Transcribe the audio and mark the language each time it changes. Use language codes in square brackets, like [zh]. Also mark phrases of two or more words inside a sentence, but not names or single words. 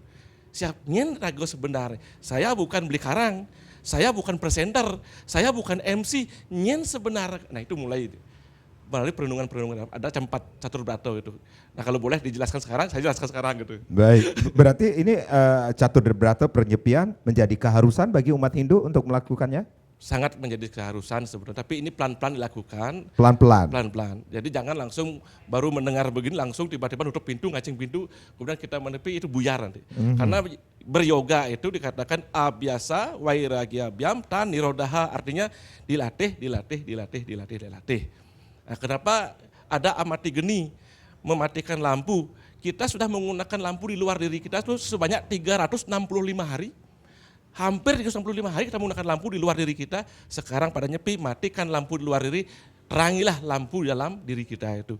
[id] Siapnya ragu sebenarnya. Saya bukan beli karang, saya bukan presenter, saya bukan MC. Nyen sebenarnya. Nah itu mulai melalui perenungan-perenungan ada catur brato gitu. Nah kalau boleh dijelaskan sekarang, saya jelaskan sekarang gitu. Baik, berarti ini catur brato penyepian menjadi keharusan bagi umat Hindu untuk melakukannya? Sangat menjadi keharusan sebetulnya, tapi ini pelan-pelan dilakukan. Pelan-pelan. Jadi jangan langsung baru mendengar begini langsung tiba-tiba nutup pintu, ngacing pintu, kemudian kita menepi itu buyar nanti. Karena beryoga itu dikatakan [sa] अभ्यास वैराग्य भ्याम् तन् निरोध, [id] artinya dilatih. Nah, kenapa ada amati geni mematikan lampu? Kita sudah menggunakan lampu di luar diri kita itu sebanyak 365 hari. Hampir 365 hari kita menggunakan lampu di luar diri kita. Sekarang pada nyepi, matikan lampu di luar diri, terangilah lampu di dalam diri kita itu.